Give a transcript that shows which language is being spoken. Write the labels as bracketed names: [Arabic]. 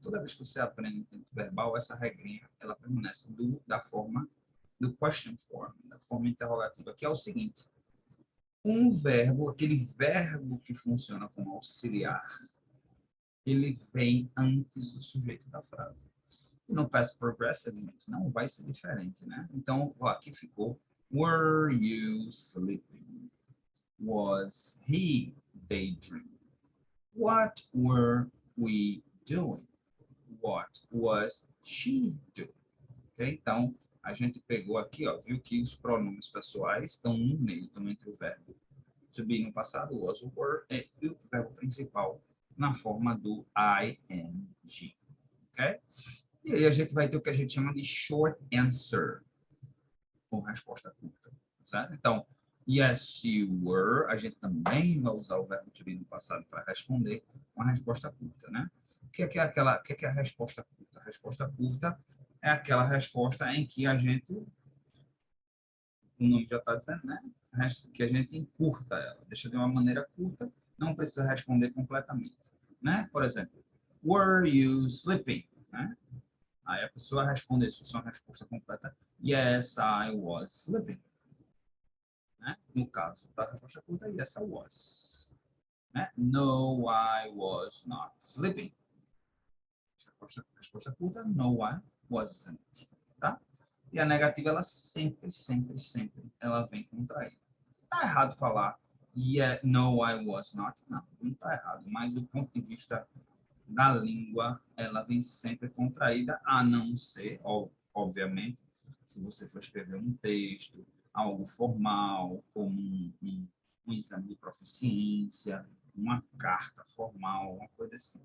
[Portuguese] Toda vez que você aprende um tempo verbal, essa regrinha, ela permanece da forma do question form, da forma interrogativa, que é o seguinte: um verbo, aquele verbo que funciona como auxiliar, ele vem antes do sujeito da frase. E no past progressive, não vai ser diferente, né? Então, aqui ficou: [English] were you sleeping? Was he daydreaming? What were we doing? What was she doing? Okay? [Portuguese] Então, a gente pegou aqui, ó, viu que os pronomes pessoais estão no meio, estão entre o verbo to be no passado, was, were, e o verbo principal na forma do ing. Ok? E aí a gente vai ter o que a gente chama de short answer, com resposta curta. Certo? Então, [English] yes, you were, [Portuguese] a gente também vai usar o verbo to be no passado para responder uma resposta curta, né? O que é a resposta curta? A resposta curta é aquela resposta em que a gente, o nome já está dizendo, né? Que a gente encurta ela, deixa de uma maneira curta, não precisa responder completamente, né? Por exemplo, [English] were you sleeping? [Portuguese] Né? Aí a pessoa responde isso, só uma resposta completa, [English] yes, I was sleeping. [Portuguese] Né? No caso da resposta curta, [English] yes, I was. [Portuguese] Né? [English] No, I was not sleeping. [Portuguese] Resposta curta, [English] no, I wasn't. [Portuguese] Tá? E a negativa, ela sempre, ela vem contraída. Tá errado falar [English] yeah, no, I was not? [Portuguese] Não, não tá errado. Mas do ponto de vista da língua, ela vem sempre contraída, a não ser, obviamente, se você for escrever um texto, algo formal, como um exame de proficiência, uma carta formal, uma coisa assim.